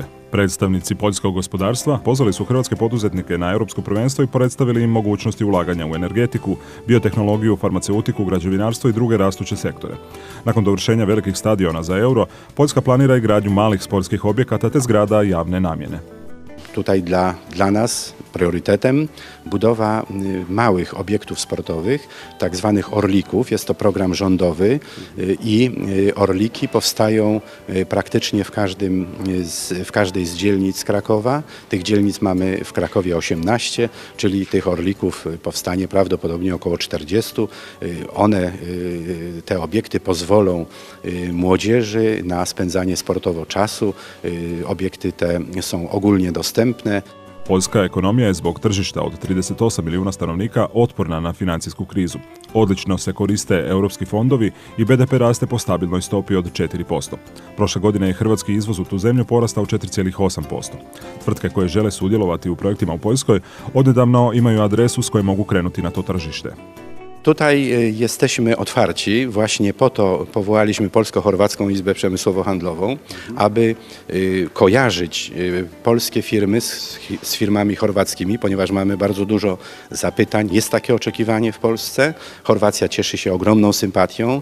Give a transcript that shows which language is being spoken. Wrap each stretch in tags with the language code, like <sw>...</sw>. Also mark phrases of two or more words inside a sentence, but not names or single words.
<hr>Predstavnici poljskog gospodarstva pozvali su hrvatske poduzetnike na europsko prvenstvo i predstavili im mogućnosti ulaganja u energetiku, biotehnologiju, farmaceutiku, građevinarstvo i druge rastuće sektore. Nakon dovršenja velikih stadiona za euro, Poljska planira i gradnju malih sportskich objekata te zgrada javne namjene.</hr> <pl>Tutaj dla nas priorytetem budowa małych obiektów sportowych, tak zwanych orlików. Jest to program rządowy i orliki powstają praktycznie w każdej z dzielnic Krakowa. Tych dzielnic mamy w Krakowie 18, czyli tych orlików powstanie prawdopodobnie około 40. Te obiekty pozwolą młodzieży na spędzanie sportowo czasu. Obiekty te są ogólnie dostępne.</pl> <hr>Poljska ekonomija je zbog tržišta od 38 milijuna stanovnika otporna na financijsku krizu. Odlično se koriste europski fondovi i BDP raste po stabilnoj stopi od 4%. Prošle godine je hrvatski izvoz u tu zemlju porastao 4,8%. Tvrtke koje žele sudjelovati u projektima u Poljskoj odnedavno imaju adresu s koje mogu krenuti na to tržište.</hr> <pl>Tutaj jesteśmy otwarci, właśnie po to powołaliśmy Polsko-Chorwacką Izbę Przemysłowo-Handlową, aby kojarzyć polskie firmy z firmami chorwackimi, ponieważ mamy bardzo dużo zapytań. Jest takie oczekiwanie w Polsce. Chorwacja cieszy się ogromną sympatią.</pl>